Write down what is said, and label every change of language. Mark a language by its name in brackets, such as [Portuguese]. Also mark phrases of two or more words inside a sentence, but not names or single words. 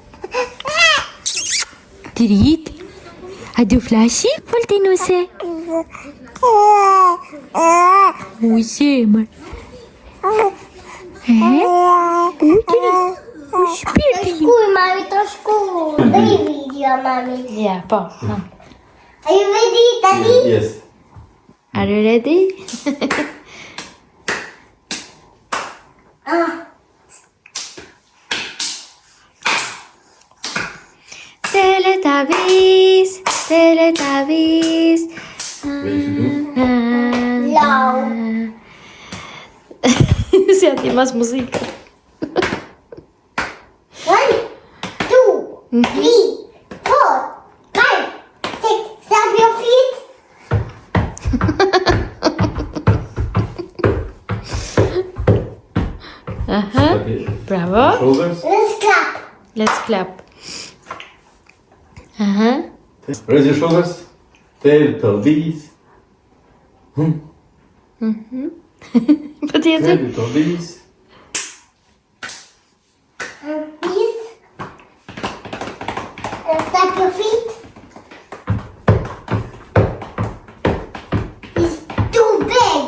[Albanian] Drit? A du flashi, Voltinuse? Uj, zemër. Uj, shpirti. Shkuj, mami, të shkuj. Dhe i video, mami. Ja, po. [English] Are you ready, Daddy? Yes. Are you ready? Teletubbies. Low. [Spanish] Se ha más música. [English] 1, 2, 3, 4, 5, 6. Stamp your feet. Okay. Bravo. Shoulders. Let's clap. Let's clap. Raise your shoulders. Teletubbies. [Albanian] Po tjetër. [English] Teletubbies. Please. Stamp your feet. It's too big.